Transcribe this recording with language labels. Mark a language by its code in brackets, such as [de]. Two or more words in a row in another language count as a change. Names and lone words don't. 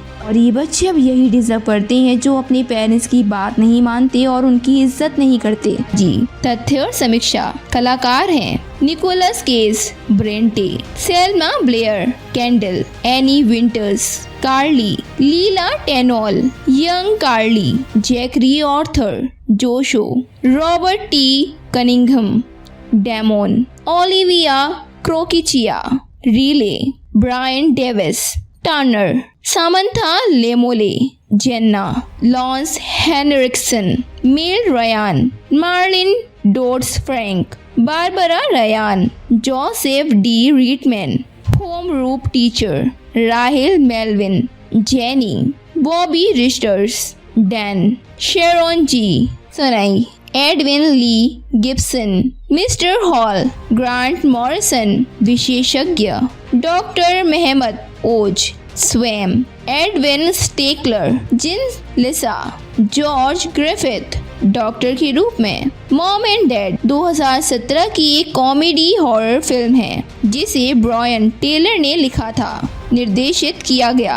[hi] और ये बच्चे अब यही डिजर्व करते हैं जो अपने पेरेंट्स की बात नहीं मानते और उनकी इज्जत नहीं करते। जी, तथ्य और समीक्षा। कलाकार हैं निकोलस केज, ब्रेंटे, सेल्मा ब्लेयर, कैंडल, एनी विंटर्स, कार्ली, लीला टेनॉल, यंग कार्ली, जैकरी ऑर्थर, जोशो, रॉबर्ट टी कनिंघम, डेमोन, ओलिविया क्रोकिचिया, रिले, ब्रायन डेविस, टर्नर, सामंथा लेमोले, जेन्ना, लॉन्स हेनरिक्सन, मेल रयान, मार्लिन डोट्स फ्रैंक, बारबरा रयान, जोसेफ डी रीटमैन, होम रूप टीचर, राहिल मेलविन, जेनी, बॉबी रिस्टर्स, डैन, शेरोन जी, सनाई, एडविन ली गिब्सन, मिस्टर हॉल, ग्रांट मॉरिसन, विशेषज्ञ, डॉक्टर मेहमद ओज, स्वैम, एडविन स्टेकलर, जिन लिसा, जॉर्ज ग्रिफिथ, डॉक्टर के रूप में। मॉम एंड डैड 2017 की एक कॉमेडी हॉरर फिल्म है जिसे ब्रायन टेलर ने लिखा था, निर्देशित किया गया।